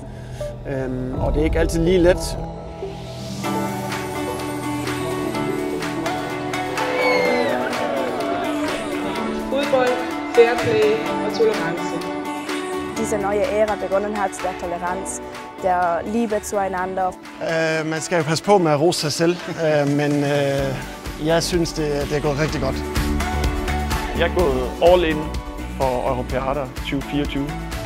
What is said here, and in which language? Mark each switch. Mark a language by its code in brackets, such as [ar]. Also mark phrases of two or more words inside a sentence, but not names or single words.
[da] Og det er ikke altid lige let. [de] Fodbold, [en] fair play [de] und Toleranz. Diese neue Ära begonnen hat, der Toleranz, der Liebe zueinander. [da] Man skal jo passe på med at rose sig selv, men jeg synes, det er gået rigtig godt. Jeg er gået [en] all in [da] for Europeada 2024.